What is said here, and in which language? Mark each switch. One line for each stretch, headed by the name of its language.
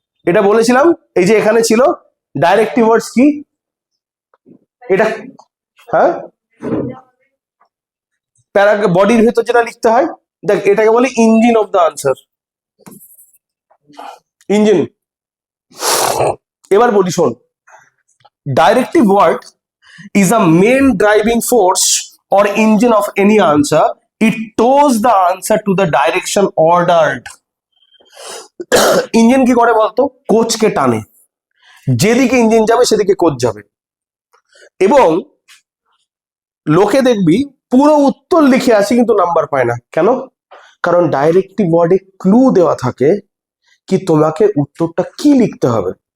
Bangla: এটা বলেছিলাম, এই যে এখানে ছিল ডাইরেক্টিভ ওয়ার্ডস কি এটা, হ্যাঁ, বডির ভেতর যেটা লিখতে হয়, দেখ এটাকে বলে engine of the answer, engine. এবার বলি শোন,
English: Directive word is a main driving force or engine of any answer. It tows the answer to the direction ordered.
Bangla: Engine কি করে বলতো? কোচকে টানে, যেদিকে ইঞ্জিন যাবে সেদিকে কোচ যাবে। এবং লোকে দেখবি পুরো উত্তর লিখে আসি কিন্তু নাম্বার পায় না। কেন? কারণ ডাইরেক্টিভ ওয়ার্ডে ক্লু দেওয়া থাকে কি তোমাকে উত্তরটা কি লিখতে হবে।